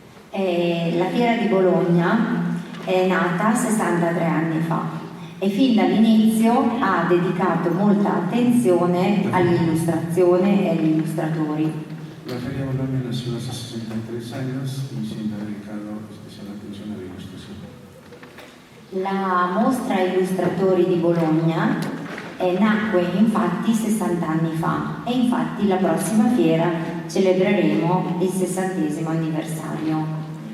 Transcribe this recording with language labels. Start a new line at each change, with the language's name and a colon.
Italian: La Fiera di Bologna è nata 63 anni fa e fin dall'inizio ha dedicato molta attenzione all'illustrazione e agli illustratori.
Spanish: La Feria Bologna nació hace 63 años y siempre ha dedicado especial atención a la ilustración.
Italian: La mostra Illustratori di Bologna nacque infatti 60 anni fa e infatti la prossima fiera celebreremo il 60° anniversario.